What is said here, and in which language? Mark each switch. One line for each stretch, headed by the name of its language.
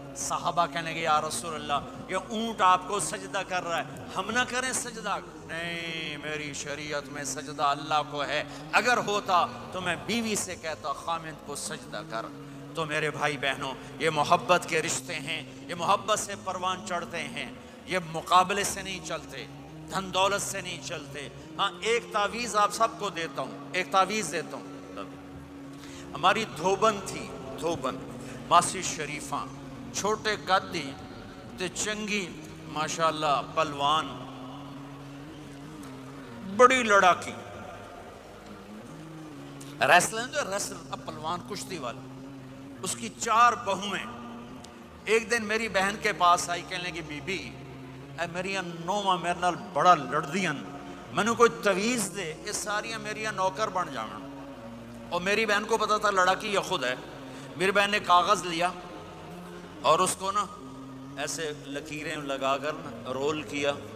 Urdu: صحابہ کہنے لگے یا رسول اللہ یہ اونٹ آپ کو سجدہ کر رہا ہے، ہم نہ کریں سجدہ؟ نہیں، میری شریعت میں سجدہ اللہ کو ہے، اگر ہوتا تو میں بیوی سے کہتا خامند کو سجدہ کر. تو میرے بھائی بہنوں، یہ محبت کے رشتے ہیں، یہ محبت سے پروان چڑھتے ہیں، یہ مقابلے سے نہیں چلتے، دھن دولت سے نہیں چلتے. ہاں ایک تعویذ آپ سب کو دیتا ہوں، ایک تعویذ دیتا ہوں.
Punjabi: ہماری دھوبن ماسی شریفاں چھوٹے قد دی تے چنگی ماشاءاللہ پلوان، بڑی لڑاکی ریسلر پلوان کشتی والا.
Urdu: اس کی 4 بہویں ایک دن میری بہن کے پاس آئی، کہنے لگی
Punjabi: بی بی اے میری نوواں میرے نال بڑا لڑدیاں، میں نے کوئی تعویذ دے، یہ ساریاں میری نوکر بن جانا.
Urdu: اور میری بہن کو پتا تھا لڑاکی یہ خود ہے. میری بہن نے کاغذ لیا اور اس کو نا ایسے لکیریں لگا کر نا رول کیا.